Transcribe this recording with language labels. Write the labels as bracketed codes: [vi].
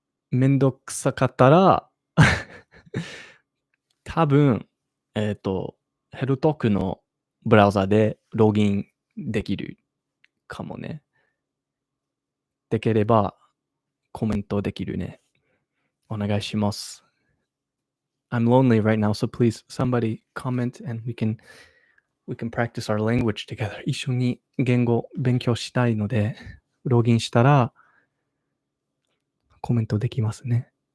[ja] めんどくさかったら、多分、HelloTalk のブラウザでログインできるかもね。できれば、コメントできるね。お願いします。 [en] I'm lonely right now, so please somebody comment and we can practice our language together. [ja] 一緒に言語勉強したいので、ログインしたらコメントできますね。